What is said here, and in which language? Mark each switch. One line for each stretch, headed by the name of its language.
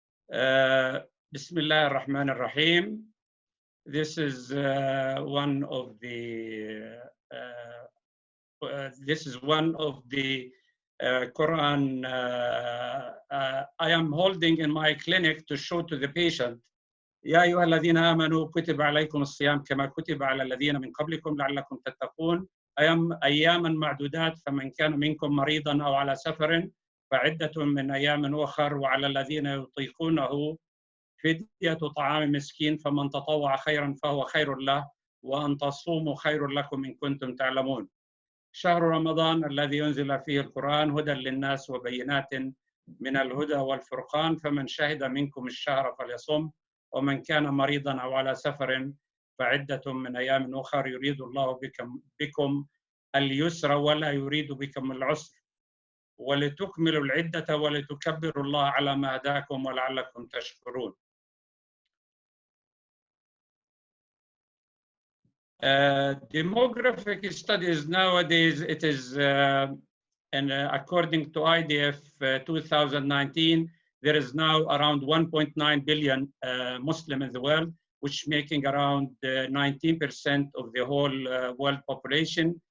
English: Bismillah ar-Rahman ar-Rahim. This is one of the Quran I am holding in my clinic to show to the patient.
Arabic: يا أيها الذين آمنوا كتب عليكم الصيام كما كتب على الذين من قبلكم لعلكم تتقون. أياما معدودات، فمن كان منكم مريضا أو على سفر فعدة من أيام أخر، وعلى الذين يطيقونه فدية طعام مسكين، فمن تطوع خيرا فهو خير له، وأن تصوموا خير لكم إن كنتم تعلمون. شهر رمضان الذي ينزل فيه القرآن هدى للناس وبينات من الهدى والفرقان، فمن شهد منكم الشهر فليصم، ومن كان مريضا أو على سفر فعدة من أيام أخر، يريد الله بكم اليسر ولا يريد بكم العسر، ولتكملوا العدة ولتكبروا الله على ما هداكم ولعلكم تشكرون.
English: Demographic studies nowadays, it is according to IDF 2019, there is now around 1.9 billion Muslim in the world, which making around 19% of the whole world population.